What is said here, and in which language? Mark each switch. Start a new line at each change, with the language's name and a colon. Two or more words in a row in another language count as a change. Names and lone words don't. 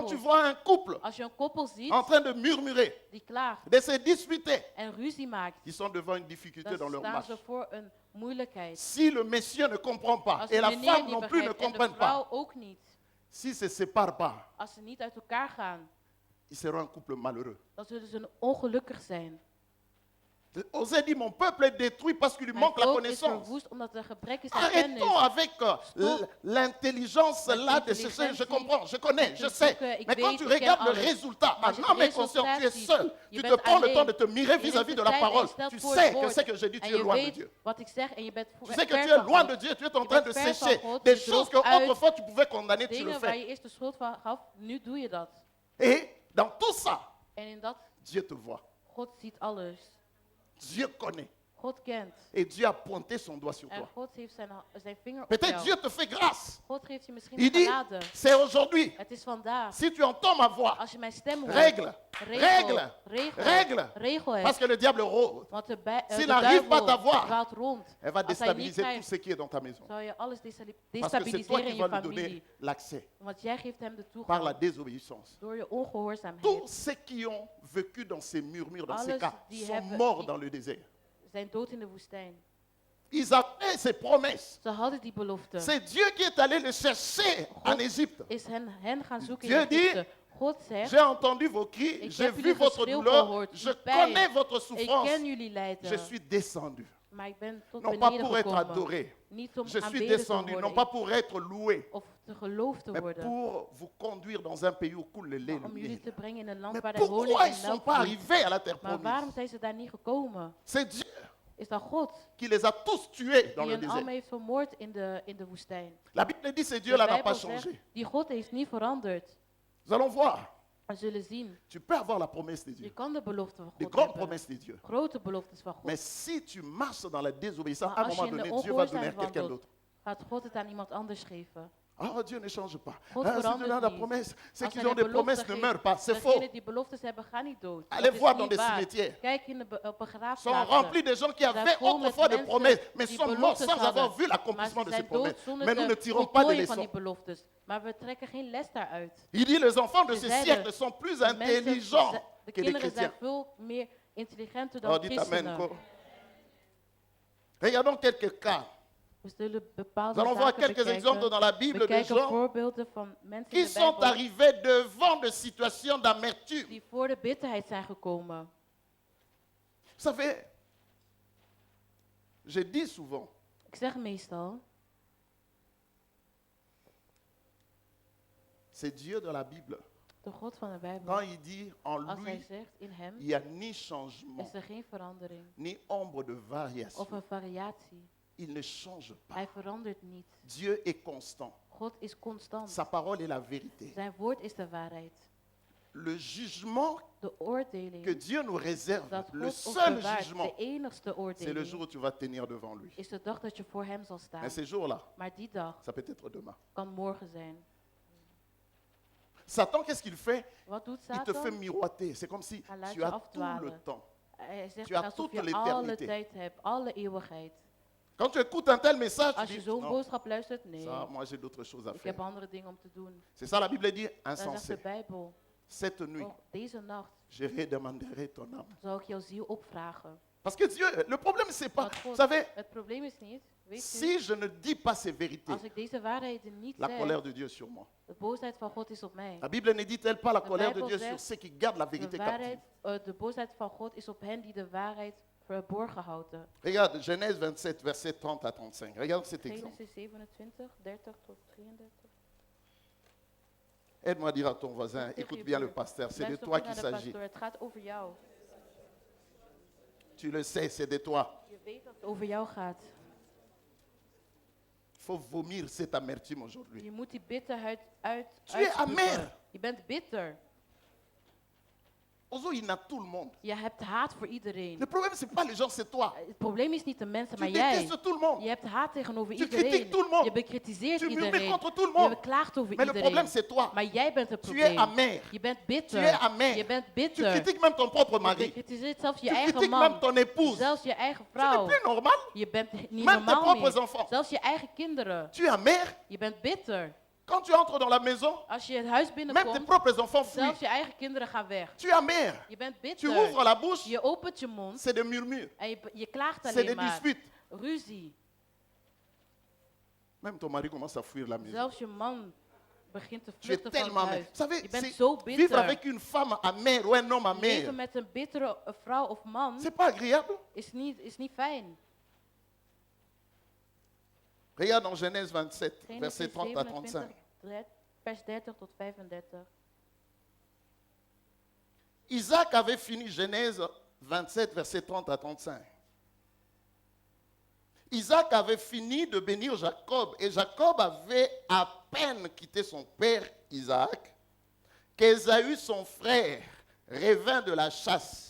Dutch: koppels.
French: tu vois un couple
Dutch: Als je een koppel ziet
French: en train de murmurer,
Dutch: die klaagt
French: de se disputer,
Dutch: en ruzie maakt,
French: ils sont devant une difficulté
Dutch: dan
French: dans leur
Dutch: staan
French: marche.
Dutch: ze voor een moeilijkheid.
French: Si le monsieur ne comprend pas
Dutch: Als
French: et
Dutch: de
French: la
Dutch: meneer
French: femme
Dutch: niet
French: non plus ne
Dutch: begrijpt en de
French: comprennent pas,
Dutch: vrouw ook niet,
French: s'ils ne se séparent pas,
Dutch: als ze niet uit elkaar gaan,
French: ils seront un couple malheureux.
Dutch: dan zullen ze ongelukkig zijn.
French: Osée dit, mon peuple est détruit parce qu'il lui
Dutch: Mijn
French: manque la
Dutch: volk is
French: connaissance.
Dutch: verwoest omdat er gebrek is aan kennis.
French: Arrêtons avec l'intelligence
Dutch: Met
French: là de ce je
Dutch: intelligentie,
French: comprends, je connais, je
Dutch: te
French: sais.
Dutch: zoeken, ik
French: Mais quand
Dutch: weet,
French: tu
Dutch: ik ken
French: regardes le
Dutch: alles.
French: résultat,
Dutch: Maar als je
French: en
Dutch: het
French: âme et conscience, tu es
Dutch: resultaat ziet,
French: seul.
Dutch: je
French: Tu te
Dutch: bent
French: prends le
Dutch: alleen.
French: temps de te mirer
Dutch: Je
French: vis-à-vis
Dutch: neemt
French: de
Dutch: de
French: la
Dutch: tijd en
French: parole.
Dutch: je stelt
French: Tu
Dutch: voor
French: sais
Dutch: het
French: que
Dutch: woord.
French: c'est que j'ai dit,
Dutch: En
French: tu es
Dutch: je
French: loin de
Dutch: weet
French: Dieu.
Dutch: wat ik zeg en je bent
French: Tu sais que
Dutch: ver
French: tu es
Dutch: van
French: loin
Dutch: God.
French: de Dieu, tu es en
Dutch: Je
French: train de
Dutch: bent ver van
French: sécher.
Dutch: God,
French: Des
Dutch: je
French: choses
Dutch: droogt
French: que
Dutch: uit.
French: autrefois tu pouvais condamner, tu le
Dutch: Dingen waar
French: fais.
Dutch: je eerst de schuld van gaf, nu doe je dat.
French: Et dans tout ça,
Dutch: En in dat,
French: Dieu te voit.
Dutch: God ziet alles.
French: Dieu connaît.
Dutch: God kent.
French: Et Dieu a pointé son doigt sur
Dutch: En
French: toi.
Dutch: God heeft zijn vinger op
French: Peut-être
Dutch: jou.
French: Dieu te fait grâce.
Dutch: God geeft je misschien
French: Il dit,
Dutch: genade.
French: c'est aujourd'hui.
Dutch: Het is vandaag.
French: Si tu entends ma voix,
Dutch: Als je mijn stem hoort.
French: règle,
Dutch: Regel.
French: règle.
Dutch: Regel het.
French: Parce que le diable rôde.
Dutch: Want de
French: S'il
Dutch: de
French: n'arrive pas à
Dutch: duivel
French: t'avoir,
Dutch: dwaalt rond.
French: Elle va
Dutch: Als hij niet
French: déstabiliser tout
Dutch: krijgt,
French: ce qui est dans ta maison.
Dutch: zal je alles
French: Parce que c'est toi
Dutch: destabiliseren
French: qui
Dutch: in
French: vas
Dutch: je
French: lui donner
Dutch: familie.
French: l'accès
Dutch: Want jij geeft hem de
French: par la
Dutch: toegang
French: désobéissance.
Dutch: door je ongehoorzaamheid.
French: Tous ceux qui ont vécu dans ces murmures, dans ces
Dutch: Alles
French: cas,
Dutch: die
French: sont
Dutch: hebben-
French: morts
Dutch: die-
French: dans le désert.
Dutch: Zijn dood in de woestijn.
French: Ils avaient ces promesses.
Dutch: Ze hadden die belofte.
French: C'est Dieu qui est allé les chercher en
Dutch: God
French: Égypte.
Dutch: is hen gaan zoeken
French: Dieu
Dutch: in
French: dit,
Dutch: Egypte. God zegt,
French: J'ai entendu vos cris,
Dutch: Ik
French: j'ai
Dutch: heb
French: vu
Dutch: jullie
French: votre
Dutch: geschreeuw
French: douleur,
Dutch: gehoord,
French: je
Dutch: uw pijn.
French: connais votre
Dutch: ik
French: souffrance.
Dutch: ken jullie lijden.
French: Je suis descendu.
Dutch: Maar ik ben tot
French: Non pas
Dutch: beneden
French: pour être
Dutch: gekomen.
French: adoré.
Dutch: Niet om
French: Je suis
Dutch: aanbeden te
French: descendu, non
Dutch: worden.
French: pas pour être loué,
Dutch: Of te geloofd te
French: mais
Dutch: worden.
French: pour vous conduire dans un pays où coule le lait et
Dutch: Maar
French: le
Dutch: om jullie
French: miel.
Dutch: te brengen in een land
French: Mais
Dutch: waar de honing
French: pourquoi
Dutch: en
French: ils ne sont
Dutch: melk
French: pas
Dutch: vloeit.
French: arrivés à la terre
Dutch: Maar waarom
French: promise?
Dutch: zijn ze daar niet gekomen?
French: C'est Dieu
Dutch: Is dat God
French: qui les a tous tués dans
Dutch: die
French: le
Dutch: hen allemaal
French: désert.
Dutch: heeft vermoord in de woestijn?
French: La Bible dit ce
Dutch: De
French: Dieu-là n'a
Dutch: Bijbel
French: pas
Dutch: zegt,
French: changé.
Dutch: die God heeft niet veranderd.
French: Nous allons voir.
Dutch: We zullen zien.
French: Tu peux avoir la promesse de
Dutch: Je
French: Dieu,
Dutch: kan de belofte van
French: des
Dutch: God
French: grandes
Dutch: hebben.
French: promesses de Dieu.
Dutch: Grote beloftes van God.
French: Mais si tu marches dans la désobéissance,
Dutch: Maar
French: à un
Dutch: als je
French: moment
Dutch: in de
French: donné, Dieu va donner à
Dutch: ongehoorzaamheid
French: quelqu'un
Dutch: wandelt,
French: d'autre.
Dutch: gaat God het aan iemand anders geven.
French: Oh, Dieu ne change pas.
Dutch: God
French: Ah, ceux qui
Dutch: verandert
French: ont la
Dutch: niet.
French: promesse, ceux
Dutch: Als
French: qui
Dutch: hij
French: ont
Dutch: de
French: des promesses
Dutch: belofte
French: ne
Dutch: geeft,
French: meurent pas. C'est
Dutch: degenen
French: faux.
Dutch: die beloftes hebben, gaan niet dood.
French: Allez
Dutch: Dat is
French: voir
Dutch: niet
French: dans des
Dutch: waar.
French: cimetières.
Dutch: Kijk op
French: Sont
Dutch: begraafplaatsen.
French: remplis de gens qui avaient
Dutch: vol met
French: autrefois des
Dutch: mensen
French: promesses, mais
Dutch: die
French: sont morts
Dutch: beloftes
French: sans avoir
Dutch: hadden.
French: vu
Dutch: Maar
French: l'accomplissement
Dutch: ze
French: de ces
Dutch: zijn dood
French: promesses.
Dutch: zonder
French: Mais nous ne
Dutch: de
French: tirons pas de
Dutch: voltooien van
French: leçons.
Dutch: die beloftes. Maar we trekken geen les daaruit.
French: Il dit les enfants de
Dutch: Ze
French: ce
Dutch: zeiden,
French: siècle sont plus
Dutch: de mensen-
French: intelligents
Dutch: de
French: que les
Dutch: kinderen zijn
French: chrétiens.
Dutch: veel meer intelligenter
French: Oh,
Dutch: dan
French: dites amen.
Dutch: christenen.
French: quoi. Regardons quelques cas.
Dutch: We zullen bepaalde
French: Nous allons voir
Dutch: zaken
French: quelques exemples dans la
Dutch: bekijken.
French: Bible de
Dutch: Bekijken
French: gens
Dutch: voorbeelden van mensen
French: qui
Dutch: in de
French: sont
Dutch: Bijbel
French: arrivés devant de situations d'amertume.
Dutch: die voor de bitterheid zijn gekomen.
French: Vous savez, je dis souvent,
Dutch: Ik zeg meestal,
French: c'est Dieu dans la Bible.
Dutch: de God van de Bijbel,
French: Quand il dit en
Dutch: als hij
French: lui,
Dutch: zegt in hem,
French: il n'y a ni changement,
Dutch: is er geen verandering
French: ni ombre de variation.
Dutch: of een variatie.
French: Il ne change pas.
Dutch: Hij verandert niet.
French: Dieu est constant.
Dutch: God is constant.
French: Sa parole est la vérité.
Dutch: Zijn woord is de waarheid.
French: Le jugement
Dutch: De oordeling
French: que Dieu nous réserve,
Dutch: dat
French: le
Dutch: God ons
French: seul
Dutch: bewaart,
French: jugement,
Dutch: de enigste
French: c'est le
Dutch: oordeling,
French: jour où tu vas tenir devant lui.
Dutch: is de dag dat je voor hem zal staan.
French: Mais ces jours-là,
Dutch: Maar die dag
French: ça peut être demain.
Dutch: kan morgen zijn.
French: Satan, qu'est-ce qu'il fait?
Dutch: Wat doet
French: Il te fait
Dutch: Satan?
French: miroiter. C'est comme si
Dutch: Hij laat
French: tu
Dutch: je
French: as tout
Dutch: afdwalen.
French: le temps.
Dutch: Hij zegt
French: Tu as
Dutch: alsof
French: toute
Dutch: je alle
French: l'éternité.
Dutch: tijd hebt, alle eeuwigheid.
French: Quand tu écoutes un tel message, tu
Dutch: Als je
French: dis,
Dutch: zo'n
French: non,
Dutch: boodschap luistert, nee.
French: ça, moi j'ai d'autres choses à
Dutch: Ik
French: faire.
Dutch: heb andere dingen om te doen.
French: C'est ça la Bible dit,
Dutch: Dan zegt de
French: insensé.
Dutch: Bijbel,
French: Cette nuit,
Dutch: oh, deze nacht
French: je redemanderai ton âme.
Dutch: zal ik jouw ziel opvragen.
French: Parce que Dieu, le problème c'est pas,
Dutch: Want
French: vous
Dutch: God,
French: savez,
Dutch: het probleem is niet, weet u,
French: si je ne dis pas ces vérités,
Dutch: als ik deze waarheden niet
French: la
Dutch: zeg,
French: colère de Dieu est sur moi.
Dutch: de boosheid van God is op mij.
French: La Bible ne dit-elle pas la
Dutch: De
French: colère de
Dutch: Bijbel
French: Dieu sur
Dutch: zegt,
French: ceux qui gardent la
Dutch: De,
French: vérité captive?
Dutch: de boosheid van God is op hen die de waarheid verborgen houden.
French: Regarde, Genèse 27, verset 30 à 35. Regarde cet exemple.
Dutch: Genesis 27, 30 tot 33.
French: Aide-moi à dire à ton voisin,
Dutch: Tegen
French: écoute
Dutch: je
French: bien le
Dutch: buur.
French: pasteur, c'est de
Dutch: Luister
French: toi
Dutch: goed
French: qu'il
Dutch: naar de
French: s'agit.
Dutch: pastoor, het gaat over jou.
French: Tu le sais, c'est de toi.
Dutch: Je weet dat het over jou gaat.
French: Il faut vomir cette amertume aujourd'hui.
Dutch: Je moet die bitterheid uit.
French: Tu es
Dutch: uitspugen.
French: amer.
Dutch: Je bent bitter.
French: Ozo, il a tout le monde.
Dutch: Je hebt haat voor iedereen.
French: Le problème, ce n'est pas les gens, c'est toi.
Dutch: Het probleem is niet de mensen,
French: Tu
Dutch: maar jij.
French: détestes tout le monde.
Dutch: Je hebt haat tegenover
French: Tu
Dutch: iedereen.
French: critiques tout le monde.
Dutch: Je bekritiseert
French: Tu murmures
Dutch: iedereen.
French: contre tout le
Dutch: Je
French: monde.
Dutch: beklaagt over
French: Mais le problème,
Dutch: iedereen.
French: c'est toi.
Dutch: Maar jij bent het
French: Tu es
Dutch: probleem.
French: amer.
Dutch: Je bent
French: Tu
Dutch: bitter.
French: es amer.
Dutch: Je bent
French: Tu
Dutch: bitter.
French: critiques même ton propre
Dutch: Je
French: mari.
Dutch: bekritiseert zelfs je
French: Tu
Dutch: eigen
French: critiques même
Dutch: man.
French: ton épouse.
Dutch: Zelfs je eigen
French: Tu n'es
Dutch: vrouw.
French: plus normal.
Dutch: Je bent niet
French: Même tes
Dutch: normaal
French: propres
Dutch: meer.
French: enfants.
Dutch: Zelfs je eigen kinderen.
French: Tu es amer.
Dutch: Je bent bitter.
French: Quand tu entres dans la maison,
Dutch: Als je het huis
French: même tes
Dutch: binnenkomt,
French: propres enfants fuient.
Dutch: zelfs je eigen kinderen gaan weg.
French: Tu es amer.
Dutch: Je bent
French: Tu
Dutch: bitter.
French: ouvres la bouche,
Dutch: Je opent je mond
French: c'est des murmures.
Dutch: en je klaagt
French: C'est
Dutch: alleen
French: des
Dutch: maar.
French: disputes.
Dutch: Ruzie.
French: Même ton mari commence à fuir la maison.
Dutch: Zelfs je man begint te
French: Tu es
Dutch: vluchten van
French: tellement
Dutch: het
French: amer.
Dutch: huis.
French: Vous savez,
Dutch: Je bent
French: c'est-
Dutch: zo
French: vivre
Dutch: bitter.
French: avec une femme amère ou un homme amer,
Dutch: Leven met een bittere vrouw of man
French: c'est pas agréable.
Dutch: is niet fijn.
French: Regarde dans Genèse 27,
Dutch: Genesis
French: versets 30 à 35.
Dutch: 27, vers 30 tot 35.
French: Isaac avait fini Genèse 27, versets 30 à 35. Isaac avait fini de bénir Jacob et Jacob avait à peine quitté son père Isaac qu'Ésaü, son frère, revint de la chasse.